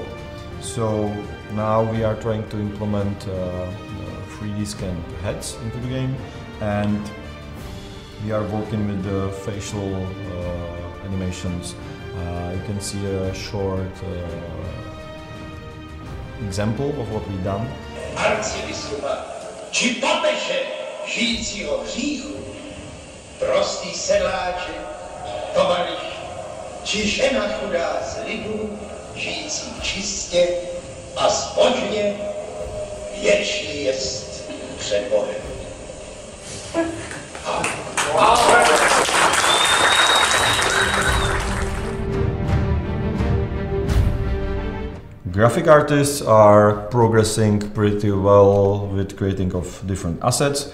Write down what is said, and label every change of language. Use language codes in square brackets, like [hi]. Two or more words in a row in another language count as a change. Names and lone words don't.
[en] So now we are trying to implement 3D scanned heads into the game, and we are working with the facial animations. You can see a short example of what we've done. [cs] Arcibiskupa, či papeže žijícího v říchu, prostý sedláče, tovariš, či žena chudá z lidu, žijící čistě a zbožně, věčný jest před Bohem. [en] Graphic artists are progressing pretty well with creating of different assets.